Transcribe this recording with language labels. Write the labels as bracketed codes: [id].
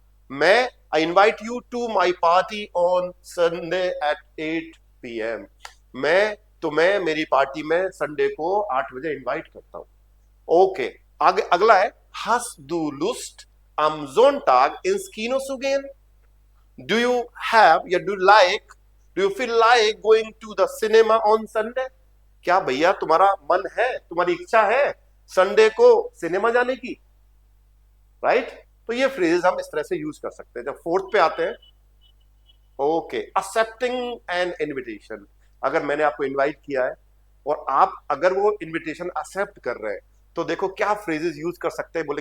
[en] मैं I invite you to my party on Sunday at 8 PM। [hi] मैं तुम्हें मेरी पार्टी में संडे को 8 बजे इनवाइट करता हूं। ओके आगे अगला है, [de] हस दू लुस्ट am Sonntag ins Kino zu gehen? [en] Do you have या do you feel like going to the cinema on Sunday? [hi] क्या भैया तुम्हारा मन है, तुम्हारी इच्छा है संडे को सिनेमा जाने की, राइट? तो ये फ्रेजेस हम इस तरह से यूज कर सकते हैं। जब फोर्थ पे आते हैं, ओके [en] accepting an invitation, [hi] अगर मैंने आपको इनवाइट किया है और आप अगर वो इनविटेशन एक्सेप्ट कर रहे हैं, तो देखो क्या फ्रेजेस यूज कर सकते हैं।